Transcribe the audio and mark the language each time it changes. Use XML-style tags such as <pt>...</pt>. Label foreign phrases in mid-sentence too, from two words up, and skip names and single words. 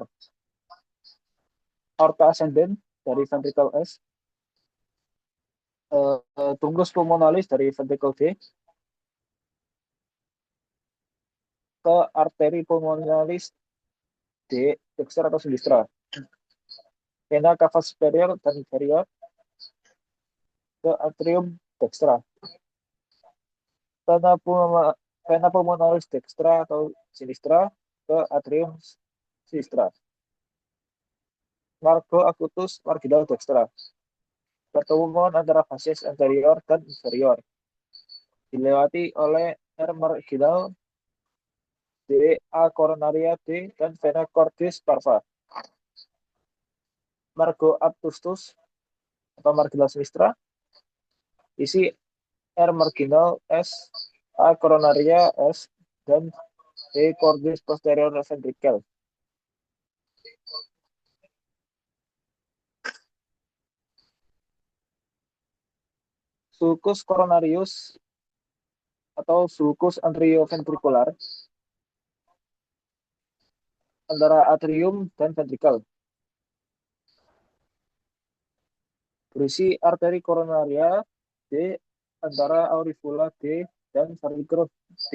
<la>Aorta ascendent</la> <id>dari ventricle S,</id> <la>truncus pulmonalis</la> <id>dari ventricle D, ke arteri pulmonalis D, dexter atau sinistra.</id> <la>Vena cava superior</la> <id>dan inferior ke</id> <la>atrium dextra. Vena pulmonalis dextra</la> <id>atau sinistra ke</id> <la>atrium sinistra. Margo acutus marginal dextra.</la> <id>Pertemuan antara facies anterior dan inferior dilewati oleh R marginal D a coronaria D dan</id> <la>vena cordis parva. Margo obtustus</la> <id>atau</id> <la>marginal sinistra</la> <id>isi R marginal S a coronaria S dan D</id> <la>cordis posterior ventricle. Sulcus coronarius</la> <id>atau</id> <la>sulcus anterioventricular</la> <id>antara atrium dan ventricle. Berisi arteri koronaria D antara auricula D dan varicula D.</id>